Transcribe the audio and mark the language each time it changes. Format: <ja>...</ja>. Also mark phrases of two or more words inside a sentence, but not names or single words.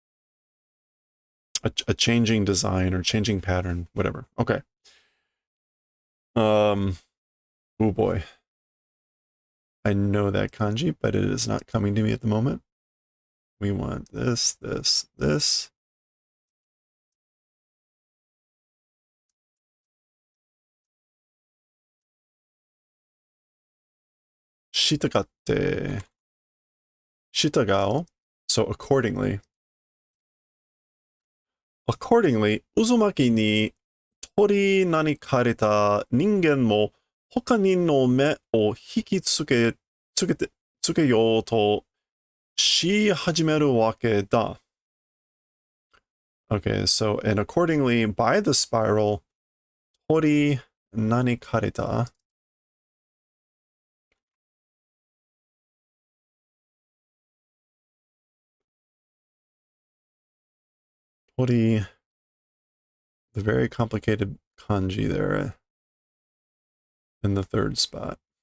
<en>A changing design or changing pattern, whatever. Okay. Oh boy. I know that kanji, but it is not coming to me at the moment. We want this, this, this. Shitagate.</en> <ja>したがって.</ja> <en>So accordingly,</en> <ja>渦巻に とりなにかれた 人間 も ほかに の 目 を 惹きつけよう と し 始める わけ だ.</ja> <en>Okay, so, and accordingly, by the spiral,</en> <ja>とりなにかれた.</ja> <en>Tori, the very complicated kanji there in the third spot.</en>